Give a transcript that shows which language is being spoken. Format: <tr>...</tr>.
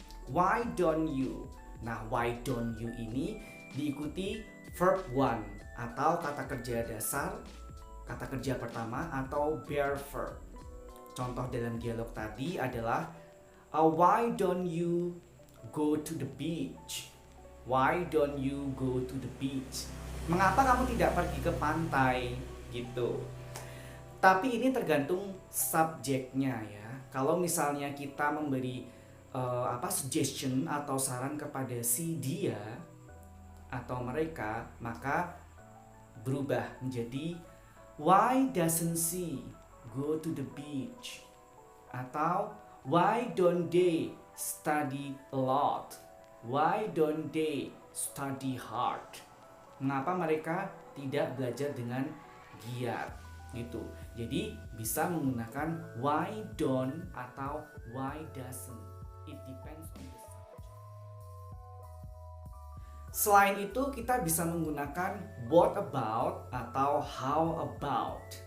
<en>Why don't you? Nah, why don't you</en> <id>ini diikuti verb one atau kata kerja dasar, kata kerja pertama atau bare verb. Contoh dalam dialog tadi adalah</id> <en>why don't you go to the beach? Why don't you go to the beach?</en> <id>Mengapa kamu tidak pergi ke pantai? Gitu. Tapi ini tergantung subjeknya ya. Kalau misalnya kita memberi suggestion atau saran kepada si dia atau mereka, maka berubah menjadi</id> <en>why doesn't she go to the beach? Atau why don't they study a lot? Why don't they study hard?</en> <id>Mengapa mereka tidak belajar dengan giat? Gitu. Jadi bisa menggunakan why don't atau why doesn't.</id> <en>It depends on the subject.</en> <id>Selain itu kita bisa menggunakan what about atau how about.</id>